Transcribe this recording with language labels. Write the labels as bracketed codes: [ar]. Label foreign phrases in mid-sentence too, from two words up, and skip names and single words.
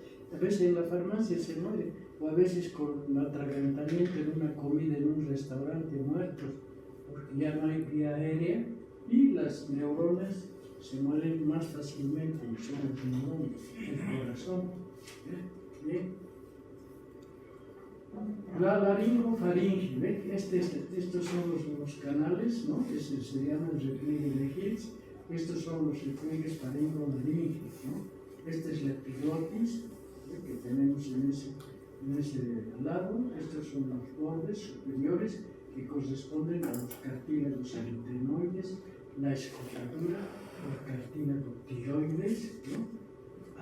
[es] A veces en la farmacia se muere, o a veces con atragantamiento en una comida en un restaurante, muertos, porque ya no hay vía aérea y las neuronas se mueren más fácilmente, son los neurones, el corazón. Bien. La laringofaringe, ¿ven? Estos son los canales, ¿no? Se llaman repliegue de Hills. Estos son los repliegues faringo-laringes, ¿no? Esta es la epiglotis, ¿ve? Que tenemos en ese lado. Estos son los bordes superiores que corresponden a los cartílagos aritenoides, la escotadura por cartílago tiroides, ¿no?